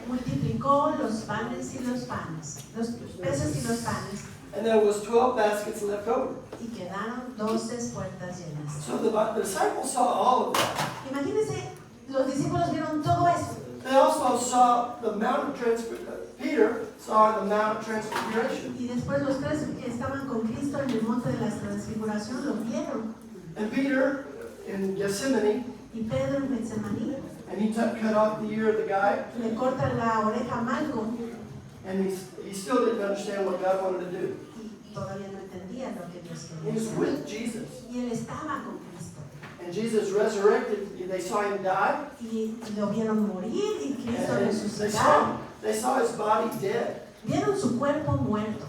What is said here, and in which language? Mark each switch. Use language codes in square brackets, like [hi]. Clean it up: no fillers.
[es] multiplicó los panes y los panes, los peces y los panes, [en] and there was 12 baskets left over. [es] y quedaron 12 puertas llenas. [en] So the disciples saw all of that. [es] Imagínense, los discípulos vieron todo eso. [en] They also saw the Mount of Transfiguration. Peter saw the Mount of Transfiguration. [es] Y después los tres que estaban con Cristo en el monte de la transfiguración lo vieron. [en] And Peter in Gethsemane, [es] Y Pedro en Getsemaní [en] and he cut off the ear of the guy, [es] le corta la oreja a Malco [en] and he still didn't understand what God wanted to do. [es] y todavía no entendía lo que Dios [en] He was [es] quería. [en] with Jesus. [es] Y él estaba con Cristo. [en] And Jesus resurrected. They saw him die. [es] Y lo vieron morir y Cristo [en] And [es] resucitar. [en] they saw his body dead. [es] Vieron su cuerpo muerto,